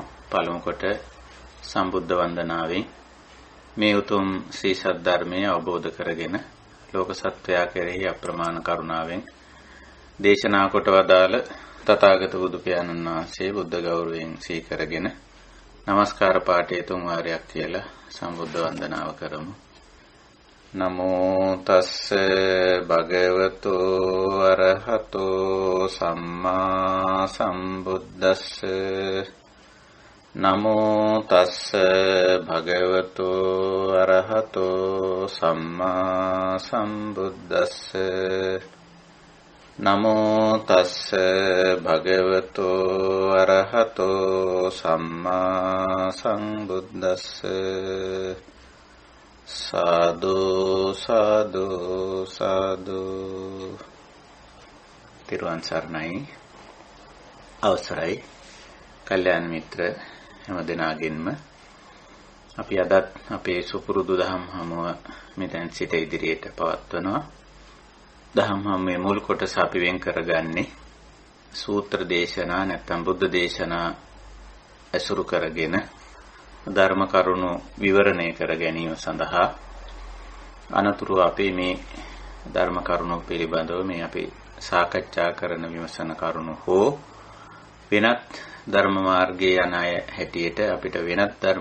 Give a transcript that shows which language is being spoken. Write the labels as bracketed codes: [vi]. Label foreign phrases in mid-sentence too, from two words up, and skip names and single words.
[si] පළමු කොට සම්බුද්ධ වන්දනාවෙන් මේ උතුම් ශ්‍රී සද්ධර්මය අවබෝධ කරගෙන ලෝක සත්වයා කෙරෙහි අප්‍රමාණ කරුණාවෙන් දේශනා කොට වදාළ තථාගත බුදු පියාණන් වහන්සේ බුද්ධ ගෞරවයෙන් සිහි කරගෙන নমස්කාර පාඨය තුන් වාරයක් කියලා සම්බුද්ධ වන්දනාව කරමු. [pi] නමෝ තස්ස භගවතු අරහතෝ සම්මා සම්බුද්දස්ස නමෝ තස්ස භගවතු අරහතෝ සම්මා සම්බුද්දස්ස නමෝ තස්ස භගවතු අරහතෝ සම්මා සම්බුද්දස්ස සාදු සාදු සාදු. [si] තිරුවන් සරණයි. අවසරයි කල්යාණ මිත්‍ර හැම දෙනාගෙන්ම අපි අදත් අපේ සුපුරුදු දහම් හමුව මෙතෙන් සිට ඉදිරියට පවත්වනවා. දහම් හමුවේ මුල් කොටස අපි වෙන් කරගන්නේ සූත්‍ර දේශනා නැත්නම් බුද්ධ දේශනා ඇසුරු කරගෙන ධර්ම කරුණු විවරණය කර ගැනීම සඳහා අනතුරු අපි මේ ධර්ම කරුණු පිළිබඳව මේ අපි සාකච්ඡා කරන විමසන කරුණු හෝ වෙනත් ධර්ම මාර්ගයේ යන අය හැටියට අපිට වෙනත්